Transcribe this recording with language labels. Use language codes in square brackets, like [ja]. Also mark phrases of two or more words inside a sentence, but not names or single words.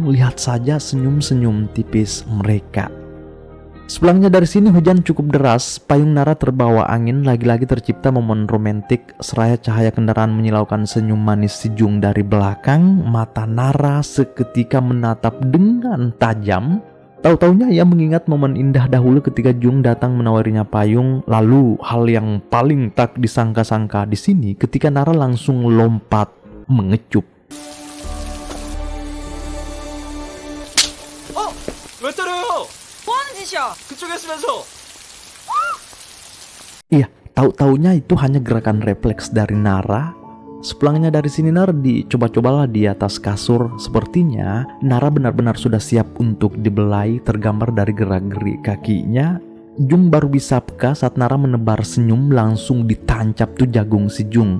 [id] Lihat saja senyum-senyum tipis mereka. Sepulangnya dari sini hujan cukup deras, payung Nara terbawa angin, lagi-lagi tercipta momen romantik seraya cahaya kendaraan menyilaukan senyum manis si Jung dari belakang. Mata Nara seketika menatap dengan tajam. Tahu-taunya ia mengingat momen indah dahulu ketika Jung datang menawarinya payung. Lalu hal yang paling tak disangka-sangka di sini ketika Nara langsung lompat mengecup. [ko] 왜 때려요? 뭐하는 짓이야? 그쪽에 있으면서. [id] Iya, tahu-taunya itu hanya gerakan refleks dari Nara. Sepulangnya dari sini Nara dicoba-cobalah di atas kasur. Sepertinya Nara benar-benar sudah siap untuk dibelai, tergambar dari gerak-gerik kakinya. Jung baru bisa peka saat Nara menebar senyum, langsung ditancap tuh jagung si Jung.